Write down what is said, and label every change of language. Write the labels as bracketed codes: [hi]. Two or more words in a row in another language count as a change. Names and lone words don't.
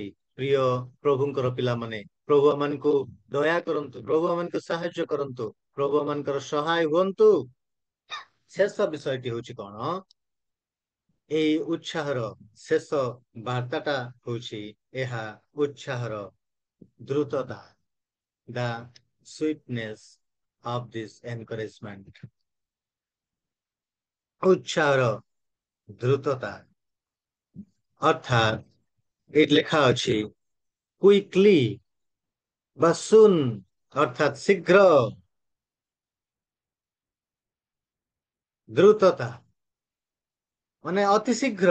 [or] ପ୍ରିୟ ପ୍ରଭୁଙ୍କର ପିଲାମାନେ, ପ୍ରଭୁ ଆମମାନଙ୍କୁ ଦୟା କରନ୍ତୁ, ପ୍ରଭୁ ଆମମାନଙ୍କୁ ସାହାଯ୍ୟ କରନ୍ତୁ, ପ୍ରଭୁ ଆମମାନଙ୍କର ସହାୟ ହୁଅନ୍ତୁ। ଶେଷ ବିଷୟଟି ହଉଛି କଣ? ଏଇ ଉତ୍ସାହର ଶେଷ ବାର୍ତ୍ତାଟା ହଉଛି ଏହା, ଉତ୍ସାହର ଦ୍ରୁତତା, [en] the sweetness of this encouragement। [or] ଉତ୍ସାହର ଦ୍ରୁତତା ଅର୍ଥାତ୍ ଏଠି ଲେଖା ଅଛି କୁଇକଲି ବା ସୁନ୍, ଅର୍ଥାତ୍ ଶୀଘ୍ର। ଦ୍ରୁତତା ମାନେ ଅତି ଶୀଘ୍ର।